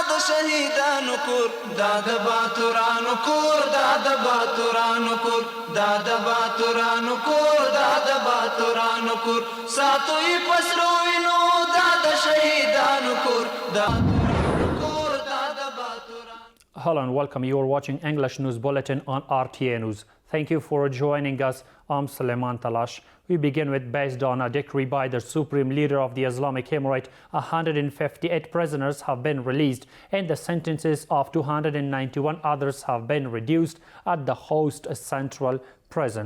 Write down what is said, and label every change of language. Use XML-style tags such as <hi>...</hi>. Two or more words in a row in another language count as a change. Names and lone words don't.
<ps>شهیدانو کور دا د باتورانو کور دا د باتورانو کور دا د باتورانو کور دا د باتورانو کور ساتوي پسرو وینو دا د شهیدانو کور دا کور دا د باتورانو.</ps> <en>Hello and welcome. You are watching English News Bulletin on RTA News. Thank you for joining us. I'm Suleiman Talash. We begin with, based on a decree by the Supreme Leader of the Islamic Emirate, 158 prisoners have been released and the sentences of 291 others have been reduced at the host central prison.</en>